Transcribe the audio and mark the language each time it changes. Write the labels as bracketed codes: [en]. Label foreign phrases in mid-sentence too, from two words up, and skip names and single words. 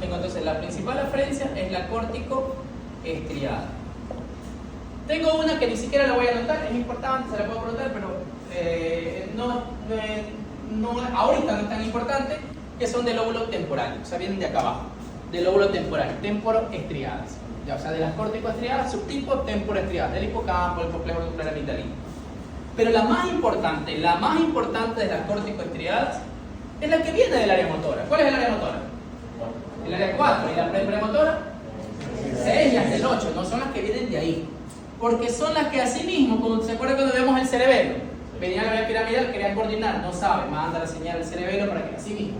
[es] Entonces, la principal aferencia es la córtico estriada. Tengo una que ni siquiera la voy a anotar, es importante, se la puedo preguntar, pero ahorita no es tan importante, que son del lóbulo temporal, o sea, vienen de acá abajo, del lóbulo temporal, temporoestriadas. Ya, o sea, de las córtico-estriadas, subtipo temporoestriadas, del hipocampo, el complejo nuclear amigdalino. Pero la más importante de las córtico-estriadas es la que viene del área motora. ¿Cuál es el área motora? El área 4. ¿Y la premotora? 6 y hasta el 8. No son las que vienen de ahí. Porque son las que así mismo, como se acuerda cuando vemos el cerebelo, venía la vía piramidal, quería coordinar, no sabe, manda la señal al cerebelo para que así mismo.